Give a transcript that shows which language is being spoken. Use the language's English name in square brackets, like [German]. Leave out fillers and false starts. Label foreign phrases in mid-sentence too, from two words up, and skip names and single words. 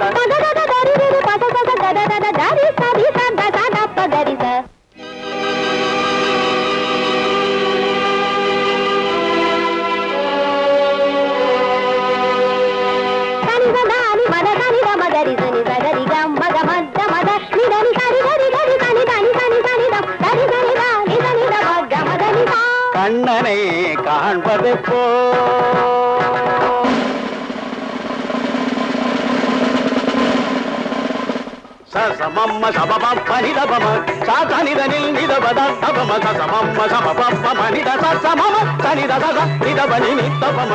[Tamil] పద గద దరిరి పద గద గద గద దరి సరి సద సద పదరి స సని గదాని మద సని గమ దరి సని సగరి గమ గమ మద నిదని సరి గరి గరి సని దని సని సని దం దరి సని దని సని దమ గమ దని సా கண்ணனை காண்பது போ சமம்ம சபபம் பனிதபம சாதனிதனில் நிதபத தபம சமம்ம சபபம் பனித சமம சனித சத நிதபனி நிதபம